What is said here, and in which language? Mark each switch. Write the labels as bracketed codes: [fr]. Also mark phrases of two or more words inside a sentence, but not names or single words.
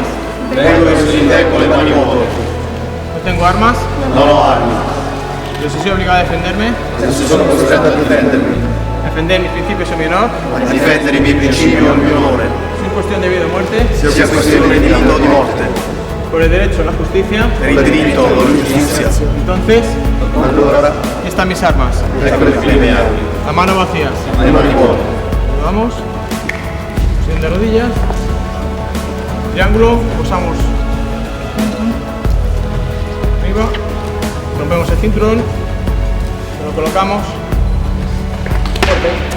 [it] Vengo verso di te con le mani vuote. [es] No tengo armas. [it] Non ho armi. [es] Yo soy obligado a defenderme. [it] Se sono costretto a difendermi. [es] Defender mis principios es mi honor. [it] A difendere i miei principi è un mio onore. [es] Es cuestión de vida o muerte. [it] Sia questione di vita o di morte. [es] Por el derecho a la justicia. [it] Per il diritto alla giustizia. [es] Entonces, [it] Allora, [es] aquí están mis armas. [it] eccole qui le mie armi. [es] Las manos vacías. [it] Le mani vuote. [es] Vamos. Posición de rodillas. Triángulo, posamos arriba, rompemos el cinturón, lo colocamos fuerte.